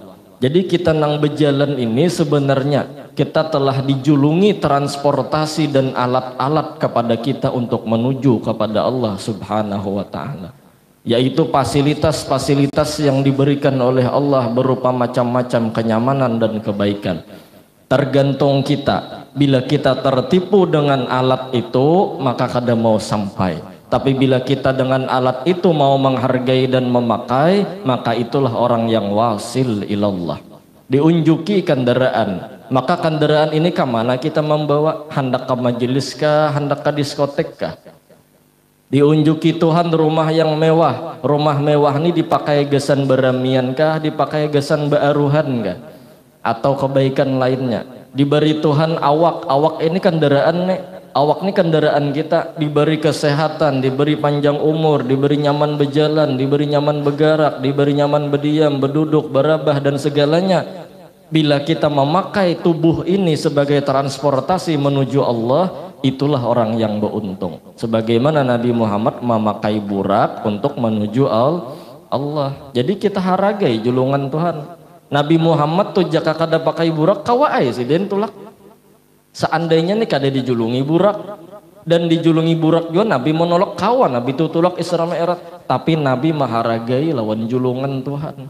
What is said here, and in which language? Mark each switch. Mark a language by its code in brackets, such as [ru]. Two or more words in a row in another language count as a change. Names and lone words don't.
[id] Jadi kita nang berjalan ini sebenarnya kita telah dijulungi transportasi dan alat-alat kepada kita untuk menuju kepada Allah [ar] سبحانه وتعالى, [id] yaitu fasilitas-fasilitas yang diberikan oleh Allah berupa macam-macam kenyamanan dan kebaikan. Tergantung kita, bila kita tertipu dengan alat itu maka kada mau sampai. Tapi bila kita dengan alat itu mau menghargai dan memakai, maka itulah orang yang [ar] واصل إلى الله. [id] Diunjuki kendaraan, maka kendaraan ini kemana kita membawa? Hendak ke majelis kah? Hendak ke diskotek kah? Diunjuki Tuhan rumah yang mewah. Rumah mewah ini dipakai gesan beramian kah? Dipakai gesan baaruhan kah? Atau kebaikan lainnya? Diberi Tuhan awak ini kendaraan nih. Awak ini kendaraan kita, diberi kesehatan, diberi panjang umur, diberi nyaman berjalan, diberi nyaman bergerak, diberi nyaman berdiam, berduduk, berabah dan segalanya. Bila kita memakai tubuh ini sebagai transportasi menuju Allah, itulah orang yang beruntung. Sebagaimana Nabi Muhammad memakai burak untuk menuju Allah. [bjn] Jadi kita hargai julungan Tuhan. Nabi Muhammad tuh jaka kada pakai burak kawai sih den tulak. [id] Seandainya nih kada dijulungi burak, dan dijulungi burak juga Nabi menolak kawan, Nabi tutulak Isra Mi'raj, tapi Nabi maharagai lawan julungan Tuhan.